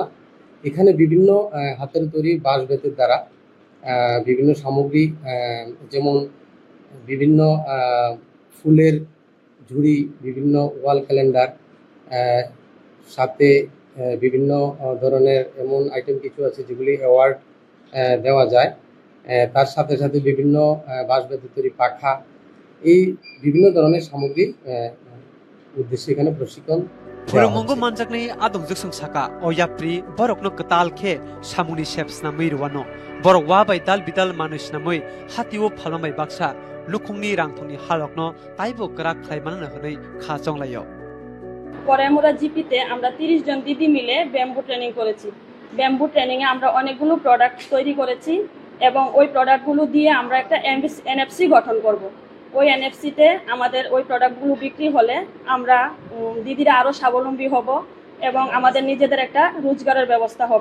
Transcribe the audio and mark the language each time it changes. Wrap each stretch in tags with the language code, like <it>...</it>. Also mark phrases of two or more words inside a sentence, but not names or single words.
<bn>এখানে বিভিন্ন হাতের তৈরি বাঁশ বেতের দ্বারা বিভিন্ন সামগ্রী যেমন বিভিন্ন ফুলের ঝুড়ি, বিভিন্ন</bn> <en>wall calendar,</en> <bn>সাথে বিভিন্ন ধরনের এমন আইটেম কিছু আছে যেগুলি অ্যাওয়ার্ড দেওয়া যায়। তার সাথে সাথে বিভিন্ন বাঁশ বেতের তৈরি পাখা, এই বিভিন্ন ধরনের সামগ্রী উদ্দেশ্যে এখানে প্রশিক্ষণ</bn> <trp>Phurumunggo manjakni adongjak saka oyapri borokno katal khe samuni sheps namui ruano borok wa bai dal bidal manus namui hatio phalomai baksa lukungni rangthoni halokno taibo krak khlaimanna hone khachonglayo</trp> <bn>পরে আমরা জিপিতে আমরা 30 জন দিদি মিলে</bn> <en>bamboo training</en> <bn>করেছি।</bn> <en>bamboo training</en> <bn>এ আমরা অনেকগুলো প্রোডাক্ট তৈরি করেছি এবং ওই প্রোডাক্টগুলো দিয়ে আমরা একটা এনএফসি গঠন করব। ওই এনএফসিতে আমাদের ওই প্রোডাক্টগুলো বিক্রি হলে আমরা দিদিরা আরো স্বাবলম্বী হব এবং আমাদের নিজেদের একটা রোজগারের ব্যবস্থা হবে।</bn>